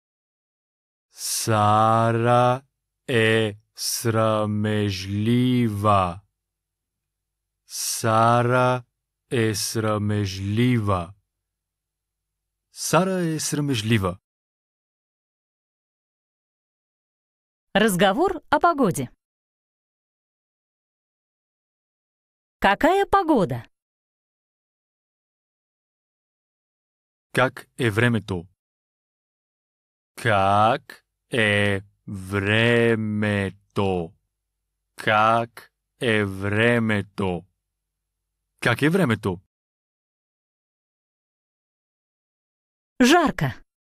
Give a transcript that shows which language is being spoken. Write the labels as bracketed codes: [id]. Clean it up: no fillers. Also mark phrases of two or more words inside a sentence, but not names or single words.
[bg] Сара е срамежлива. Сара е срамежлива. Сара е срамежлива. [ru] Разговор о погоде. Какая погода? [bg] Как е времето? Как е времето? Как е времето? Как е времето? [ru] Жарко.